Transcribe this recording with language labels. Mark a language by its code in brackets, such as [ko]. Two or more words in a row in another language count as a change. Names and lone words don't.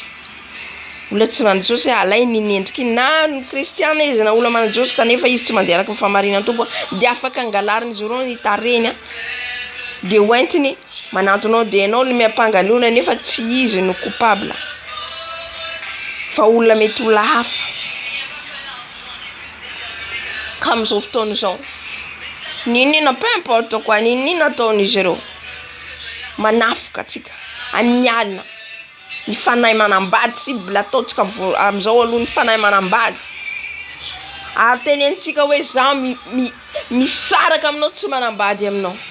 [mg] Olona tsy manana Jesosy alay ny endrika na ny kristiana izy na olona manana Jesosy kanefa izy tsy mandeha araka ny famarinan'ny Tompo, de afaka angalariny izy ireo ny tareny, de hoentiny manantonao, de ianao no miampangaliona nefa tsy izy no coupable, fa olona mety olona hafa. Ka amin'izao fotoana izao, ninina [fr] peu importe quoi, [mg] ninina ataon'izy ireo, manafika atsika amin'ny alina, ny fanahy manambady cible ataontsika amin'izao aloha, ny fanahy manambady. Ary tenentsika hoe za misaraka aminao tsy manambady aminao.